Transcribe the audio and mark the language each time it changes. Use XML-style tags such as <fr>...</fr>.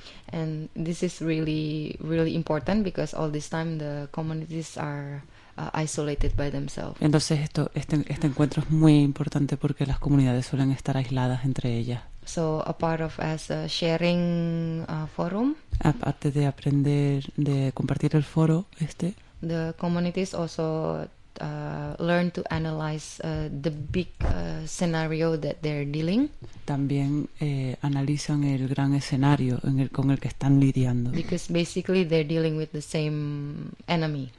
<en>And this is really, really important because all this time the communities are isolated by themselves.</en> <es>Entonces este encuentro es muy importante porque las comunidades suelen estar aisladas entre ellas.</es> <en>So a part of as a sharing forum.</en> <es>Aparte de aprender de compartir el foro este.</es> <en>The communities also learn to analyze the big scenario that they're dealing.</en> <es>También analizan el gran escenario con el que están lidiando.</es> <en>Because basically they're dealing with the same enemy.</en>